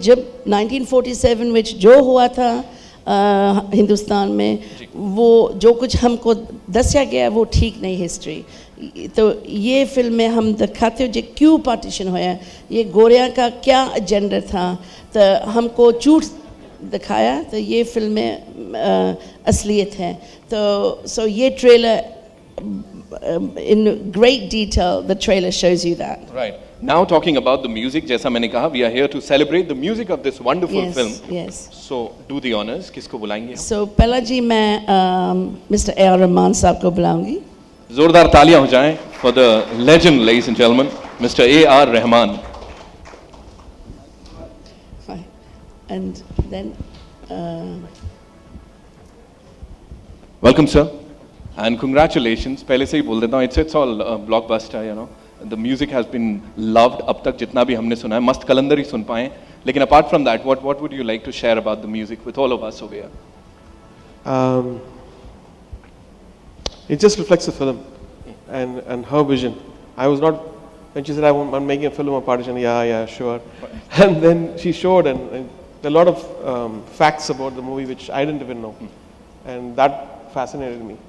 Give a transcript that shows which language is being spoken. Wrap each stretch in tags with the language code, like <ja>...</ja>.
<hi>जब 1947 में जो हुआ था हिंदुस्तान में, वो जो कुछ हमको दसिया गया वो ठीक नहीं हिस्ट्री। तो ये फिल्म में हम दिखाते हो जो क्यों पार्टीशन होया, ये गोरिया का क्या एजेंडा था, तो हमको झूठ दिखाया। तो ये फिल्म में असलियत है। तो सो ये trailer</hi> <en>in great detail, the trailer shows you that. Right. Now talking about the music,</en> <hi>जैसा मैंने कहा,</hi> <en>we are here to celebrate the music of this wonderful film. Yes. So do the honors.</en> <hi>किसको बुलाएंगे?</hi> <en>So</en> <hi>पहला जी मैं Mr. A.R. Rahman साहब को बुलाऊंगी। जोरदार तालियां हो जाएं</hi> <en>for the legend, ladies and gentlemen, Mr. A.R. Rahman. And then Welcome, sir. And congratulations.</en> <hi>पहले से ही बोल देता हूँ,</hi> <en>it's all blockbuster, you know. The music has been loved.</en> <hi>अब तक जितना भी हमने सुना है, मस्त कलंदर ही सुन पाए। लेकिन</hi> <en>apart from that, what would you like to share about the music with all of us over here? It just reflects the film and her vision. I was not, when she said I'm making a film of partition, yeah, sure. And then she showed, and there are a lot of facts about the movie which I didn't even know, and that fascinated me.</en>